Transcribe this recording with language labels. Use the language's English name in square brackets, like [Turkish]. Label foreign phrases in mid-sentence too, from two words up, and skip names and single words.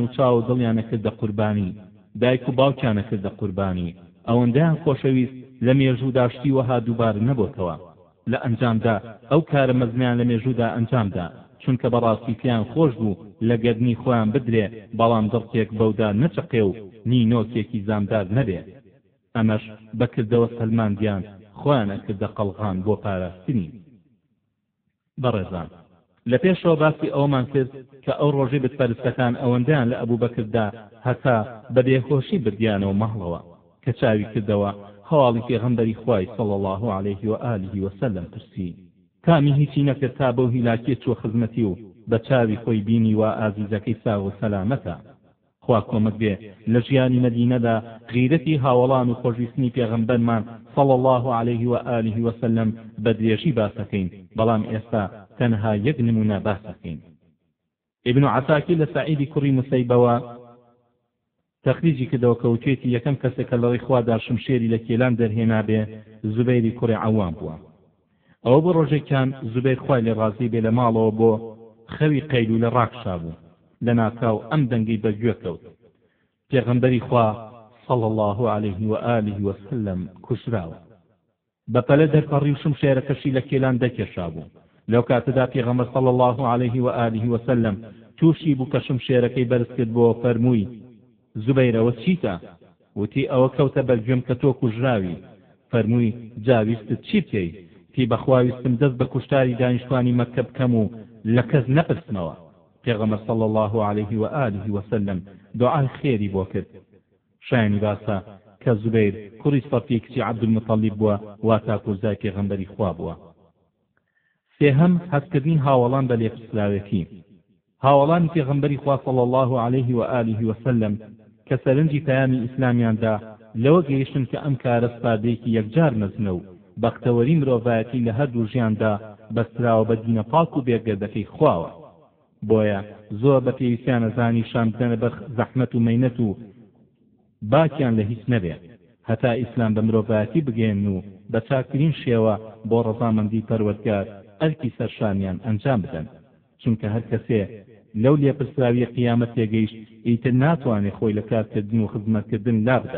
[Central Kurdish] چاو و دڵیانە کردە قوربانی دایک و باوکیانە کردە قوربانی ئەوەندەیان خۆشەویست لە مێژوو داشتی وەها دووبارە نەبووتەوە لە ئەنجامدا ئەو کارە مەزمیان لە مێژوودا ئەنجامدا چونکە بەڕاستی پێیان خۆش بوو لە گەردنی خۆیان بدرێ بەڵام دڵکێک بەودا نەچەقێ و نینۆکێکی زامدار نەبێ ئەمەش بەکردەوە سەلماندیان خۆیانە کردە قەڵغان بۆ پاراستنی بەڕێزان لە پێشەوە باسی ئەومان کرد کە ئەو ڕۆژەی بتپەرستەکان ئەوەندەیان لە ئەبوو بەکردا هەتا بە بێهۆشی بردیانەوە مەهڵەوە کە چاوی کردەوە هەواڵی پێغەمبەری خوای [Arabic] صلی الله عليه وآله وسلم [Central Kurdish] پرسی کامی هیچی نەکرد تا بەو هیلاکیە چوە خزمەتی و بە چاوی خۆی بینی و ئازیزەکەی ساغ و سەلامەتە خوا کۆمەک بێ لە ژیانی مەدینەدا غیرەتی هاوڵان و خۆشویستنی پێغەمبەرمان [Arabic] صلی الله عليه وآله وسلم [Central Kurdish] بە درێژی باسەکەین بەڵام ئێستا تەنها یەک نمونە باسەکەین ابن عساکر لە سعیدی کوڕی مسەیبەوە تەخریجی کردەوە کەوتێتی یەکەم کەسێکە لە ڕێی خوادا شمشێری لە کێلان دەرهێنا بێ زوبەیری کوڕی عەوام بووە ئەوە بۆ ڕۆژێکیان زوبەیر خوای لێ ڕازی بێ لە ماڵەوە بۆ خەوی قەیلوولە ڕاکشا بوو لە ناکاو ئەم دەنگەی بەگوێ کەوت پێغەمبەری خوا [Arabic] صلی الله عليه وآله وسلم [Central Kurdish] کوژراوە بەپەلە دەرپەڕی و شمشێرەکەشی لە کێلان دەکێشا بوو لەو کاتەدا پێغەمبەر [Arabic] صلی الله عليه وآله وسلم [Central Kurdish] تووشی بوو کە شمشێرەکەی بەرز کرد بۆ فەرمووی زوبەیرەوە چیتە وتی ئەوە کەوتە بەرگوێم کە تۆ کوژراوی فەرمووی جاویستت چی بکەی تی بەخواویستم دەست بە کوشتاری دانیشتوانی مەککە بکەم و لە کەس نەپرسمەوە پێغەمبەر [Arabic] صلی الله عليه وآله وسلم [Central Kurdish] دوعای خێری بۆ کرد شایانی باسە کە زوبەیر کوڕی سەفی کچی عەبدولمەطەلیب بووە واتا کۆزای پێغەمبەری خوا بووە سێهەم هەستکردنی هاوڵان بە لێپرسراوێتی هاوڵانی پێغەمبەری خوا [Arabic] صلی الله عليه وآله وسلم [Central Kurdish] کە سەرنجی پەیامی ئیسلامیاندا لەوە گەیشتن کە ئەم کارە سپادەیەکی یەکجار مەزنە و بەختەوەری مرۆڤایەتی لە هەردوو ژیاندا بەستراوە بە دینە پاک و بێگەردەکەی خواوە بۆیە زۆر بە پێویستیانە زانی شان بدەنە بە زەحمەت و مەینەت و باکیان لە هیچ نەبێت هەتا ئیسلام بە مرۆڤایەتی بگەێن و بە چاکترین شێوە بۆ ڕەزامەندی پەروەردگار ئەرکی سەرشانیان ئەنجام بدەن چونکە هەر کەسێ لەو لێپرسراوی قیامەت تێگەیشت ئیتر ناتوانێت خۆی لە کارکردن و خزمەتکردن لابدا.